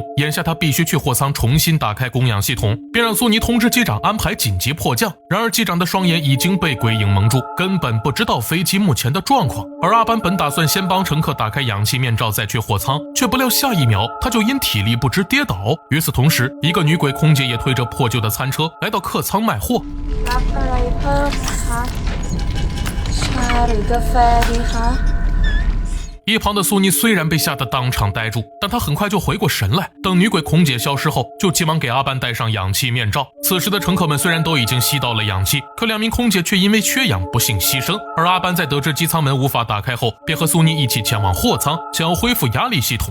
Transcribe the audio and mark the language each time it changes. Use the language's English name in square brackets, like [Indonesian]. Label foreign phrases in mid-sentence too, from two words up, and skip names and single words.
[Chinese] 眼下他必须去货舱重新打开供氧系统，便让苏尼通知机长安排紧急迫降。然而机长的双眼已经被鬼影蒙住，根本不知道飞机目前的状况。而阿班本打算先帮乘客打开氧气面罩再去货舱，却不料下一秒他就因体力不支跌倒。与此同时，一个女鬼空姐也推着破旧的餐车来到客舱卖货。 [Thai] รับอะไรเพิ่มคะชาหรือกาแฟดีคะ [Chinese] 一旁的苏尼虽然被吓得当场呆住，但他很快就回过神来。等女鬼空姐消失后，就急忙给阿班戴上氧气面罩。此时的乘客们虽然都已经吸到了氧气，可2名空姐却因为缺氧不幸牺牲。而阿班在得知机舱门无法打开后，便和苏尼一起前往货舱，想要恢复压力系统。